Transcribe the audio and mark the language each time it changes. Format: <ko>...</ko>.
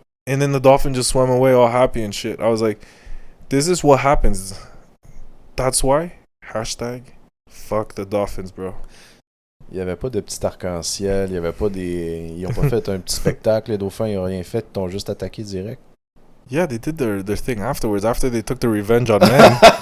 <en>And then the dolphin just swam away all happy and shit. I was like, this is what happens. That's why. #fuck the dolphins, bro.</en> <fr>Il n'y avait pas de petit arc-en-ciel, il y avait pas des... Ils ont pas fait un petit spectacle, les dauphins, ils ont rien fait, ils t'ont juste attaqué direct.</fr> <en>Yeah, they did their thing afterwards, after they took their revenge on men.</en>